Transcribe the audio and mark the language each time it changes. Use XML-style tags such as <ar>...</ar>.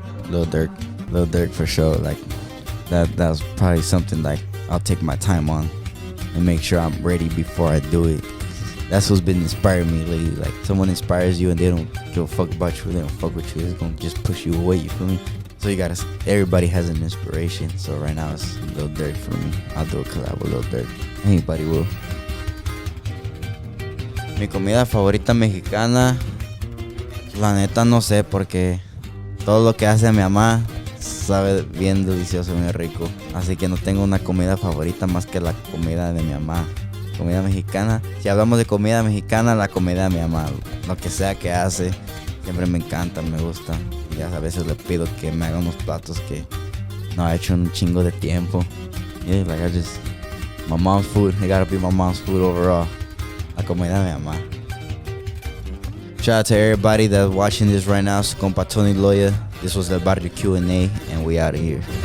<en>Lil Durk for sure. Like that was probably something like I'll take my time on and make sure I'm ready before I do it. That's what's been inspiring me lately. Like someone inspires you and they don't give a fuck about you, they don't fuck with you, it's gonna just push you away, you feel me? So you gotta, everybody has an inspiration. So right now it's Lil Durk for me. I'll do a collab with Lil Durk. Anybody will.</en> <es>Mi comida favorita mexicana, la neta no sé, porque todo lo que hace mi mamá sabe bien delicioso, bien rico. Así que no tengo una comida favorita más que la comida de mi mamá. Comida mexicana. Si hablamos de comida mexicana, la comida de mi mamá. Lo que sea que hace, siempre me encanta, me gusta. Y a veces le pido que me haga unos platos que no ha hecho en un chingo de tiempo.</es> <en>Yeah, like my mom's food, it gotta be my mom's food overall.</en> <es>La comida de mi mamá.</es> <en>Shout out to everybody that's watching this right now.</en> <es>Su compa</es> <en>Tony Loya. This was the Barrio Q&A, and we out of here.</en>